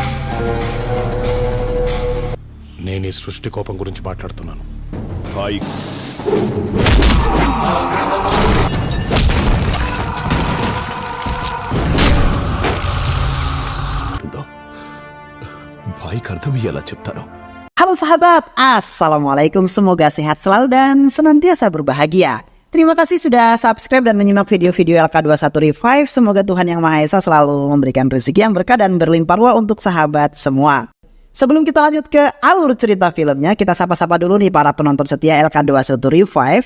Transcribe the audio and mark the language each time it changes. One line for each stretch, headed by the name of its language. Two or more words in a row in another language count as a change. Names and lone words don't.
Telugu: నేను ఈ సృష్టి కోపం గురించి మాట్లాడుతున్నాను. భాయ్ భాయ్కి అర్థమయ్యేలా చెప్తాను.
Indonesian: Halo sahabat, Assalamualaikum, semoga sehat selalu dan senantiasa berbahagia. Terima kasih sudah subscribe dan menyimak video-video LK21 Revive. Semoga Tuhan Yang Maha Esa selalu memberikan rezeki yang berkah dan berlimpah ruah untuk sahabat semua. Sebelum kita lanjut ke alur cerita filmnya, kita sapa-sapa dulu nih para penonton setia LK21 Revive.